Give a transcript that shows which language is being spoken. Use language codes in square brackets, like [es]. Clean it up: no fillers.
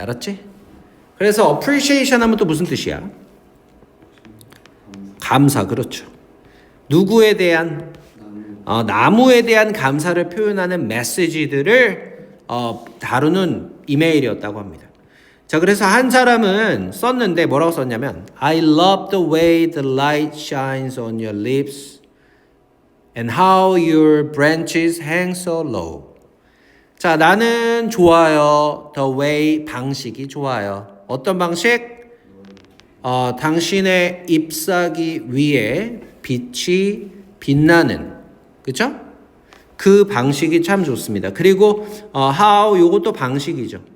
[ko] 알았지? 그래서 appreciation 하면 또 무슨 뜻이야? 감사. 그렇죠. 누구에 대한 나무에 대한 감사를 표현하는 메시지들을 다루는 이메일이었다고 합니다. 자, 그래서 한 사람은 썼는데 뭐라고 썼냐면 [en] I love the way the light shines on your lips and how your branches hang so low. [ko] 자, 나는 좋아요. [en] The way [ko] 방식이 좋아요. 어떤 방식? 당신의 잎사귀 위에 빛이 빛나는, 그쵸? 그 방식이 참 좋습니다. 그리고 how 요것도 방식이죠.